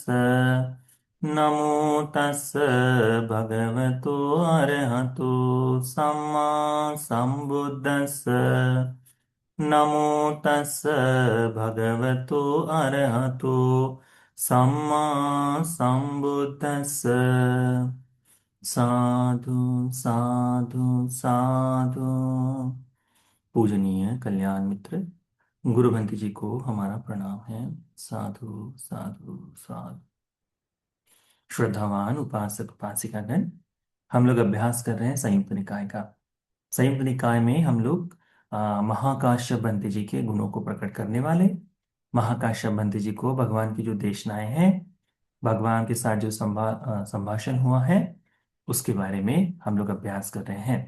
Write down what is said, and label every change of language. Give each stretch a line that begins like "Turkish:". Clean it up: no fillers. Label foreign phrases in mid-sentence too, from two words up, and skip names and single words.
Pali: नमो तस् भगवतो अरहतो सम्मा सम्बुद्दस्स। नमो तस् भगवतो अरहतो सम्मा सम्बुद्दस्स। साधु साधु साधु।
Hindi: पूजनीय कल्याण मित्र गुरुवंत जी को हमारा प्रणाम है।
Pali: साधु साधु साधु।
Hindi: श्रद्धावान उपासक उपासिकागण, हम लोग अभ्यास कर रहे हैं संयुक्त निकाय का। संयुक्त निकाय में हम लोग महाकाश्यप बंत जी के गुणों को प्रकट करने वाले, महाकाश्यप बंत जी को भगवान की जो देशनाएं हैं, भगवान के साथ जो संभाषण हुआ है, उसके बारे में हम लोग अभ्यास कर रहे हैं।